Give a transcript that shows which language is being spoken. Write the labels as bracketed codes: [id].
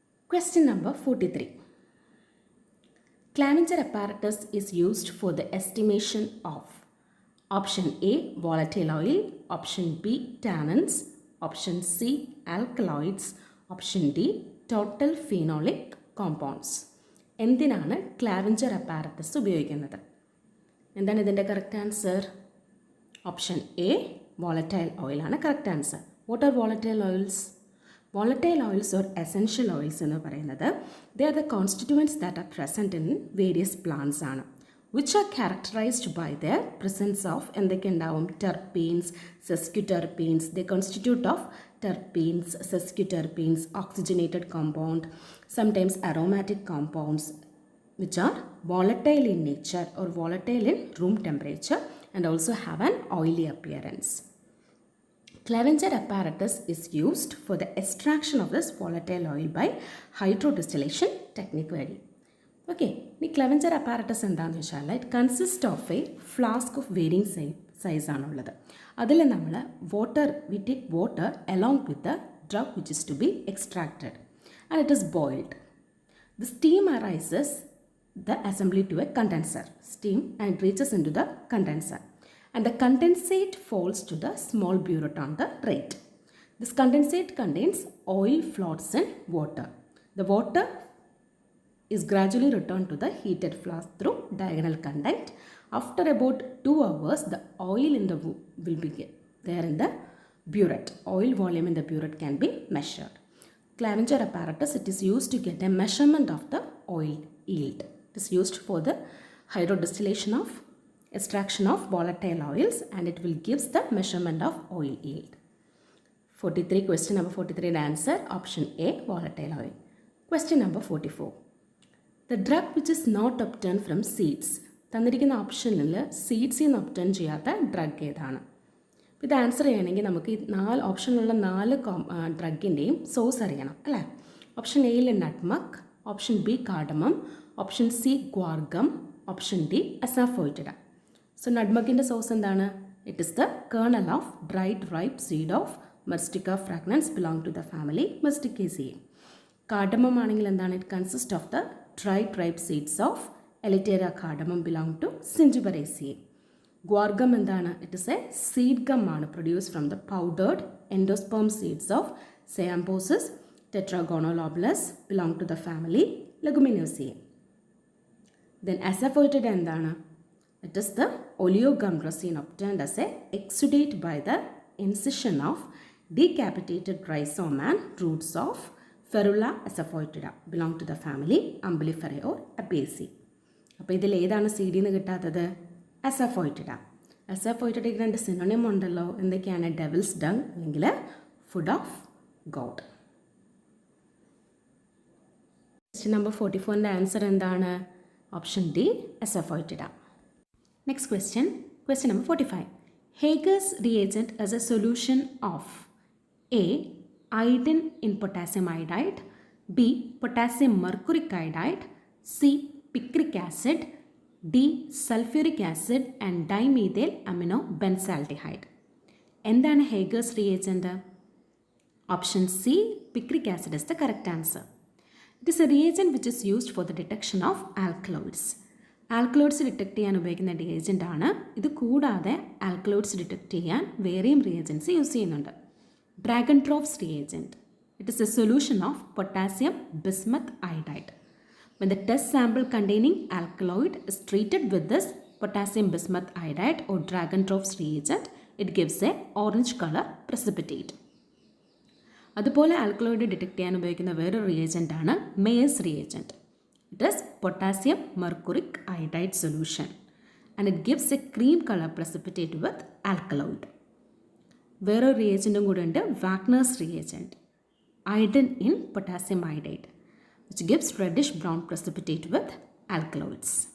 [en] Question number 43. Clavinger apparatus is used for the estimation of option A volatile oil, option B tannins, option C alkaloids, option D total phenolic compounds. [ml] എന്തിനാണ് ക്ലാവിഞ്ചർ apparatus ഉപയോഗിക്കുന്നത്? എന്താണ് ഇതിൻ്റെ correct answer? Option A volatile ഓയിലാണ് correct answer. [en] What are volatile oils? Volatile oils or essential oils [ml] എന്ന് പറയുന്നത് [en] they are the constituents that are present in various plants ആണ്, which are characterized by their presence of [ml] എന്തൊക്കെ ഉണ്ടാവും? [en] terpenes, sesquiterpenes. They constitute of terpenes, sesquiterpenes, oxygenated compound, sometimes aromatic compounds, which are volatile in nature or volatile in room temperature and also have an oily appearance. Clavinger apparatus is used for the extraction of this volatile oil by hydrodistillation technique വഴി. Okay, ഈ Clevenger apparatus [ml] എന്താണെന്ന് വെച്ചാൽ [en] It consist of a flask of varying size ആണുള്ളത്. [ml] അതിൽ നമ്മൾ [en] We take water along with the drug which is to be extracted and it is boiled. The steam arises the assembly to a condenser. Steam and it reaches in to the condenser. And the condensate falls to the small burette on the right. This condensate contains oil floats in water. The water is gradually returned to the heated flask through diagonal conduct. After about 2 hours, the oil in the will be there in the burette. Oil volume in the burette can be measured. Clavinger apparatus, it is used to get a measurement of the oil yield. It is used for the hydrodistillation of extraction of volatile oils and it will gives the measurement of oil yield. 43 question number 43 answer option A volatile oil. Question number 44. The drug which is not obtained from seeds. [ml] തന്നിരിക്കുന്ന ഓപ്ഷനിൽ സീഡ്സിൽ നിന്ന് obtain ചെയ്യാത്ത drug ഏതാണ്? അപ്പോൾ ഇത് answer ചെയ്യണമെങ്കിൽ നമുക്ക് ഈ 4 ഓപ്ഷനിലുള്ള 4 ഡ്രഗിൻ്റെയും സോഴ്സ് അറിയണം അല്ലേ? [en] Option എയിൽ nutmeg, option B cardamom, option C guar gum, option D asafoetida. So നട്ട്മക്കിൻ്റെ source [ml] എന്താണ്? [en] It is the kernel of dried ripe seed of Myristica fragrans belong to the family Myristicaceae. Cardamom [ml] ആണെങ്കിൽ എന്താണ്? [en] It consist of the dried ripe seeds of Elettaria cardamom belong to Zingiberaceae. Guar gum എന്താണ്? It is a seed gum ആണ്, produce from the powdered endosperm seeds of Cyamopsis tetragonolobus belong to the family Leguminosae. Then asafoetida എന്താണ്? It is the oleogum resin obtained as a exudate by the incision of decapitated rhizome and roots of Ferula asaphoitida belong to the family Umbelliferae or Apiaceae. [ml] അപ്പോൾ ഇതിൽ ഏതാണ് സീഡിൽ നിന്ന് കിട്ടാത്തത്? അസാഫോയിറ്റിഡ. അസാഫോയിറ്റിഡയ്ക്ക് രണ്ട് synonym ഉണ്ടല്ലോ. എന്തൊക്കെയാണ്? [en] Devil's dung അല്ലെങ്കിൽ food of god. Question number 44ൻ്റെ answer എന്താണ്? Option D asafoetida. Next question number 45. Hager's reagent as a solution of A. Iodine in potassium iodide, B. Potassium mercuric iodide, C. Picric acid, D. Sulfuric acid and dimethyl amino benzaldehyde. എന്താണ് Hager's reagent? Option C picric acid is the correct answer. It is a reagent which is used for the detection of alkaloids. [ml] Alkaloids detect ചെയ്യാൻ ഉപയോഗിക്കുന്ന reagent ആണ്. ഇത് കൂടാതെ alkaloids detect ചെയ്യാൻ വേറെയും reagents use ചെയ്യുന്നുണ്ട്. [en] Dragon drops reagent. It is a solution of potassium bismuth iodide. When the test sample containing alkaloid is treated with this potassium bismuth iodide or dragon drops reagent, it gives a orange color precipitate. [ml] അതുപോലെ alkaloid detect ചെയ്യാൻ ഉപയോഗിക്കുന്ന വേറൊരു reagent ആണ് Mayers reagent. [en] It is potassium mercuric iodide solution and it gives a cream color precipitate with alkaloid. [ml] വേറൊരു റിയേജൻറ്റും കൂടെ ഉണ്ട്, [en] Wagner's reagent, iodine in potassium iodide, which gives reddish brown precipitate with alkaloids.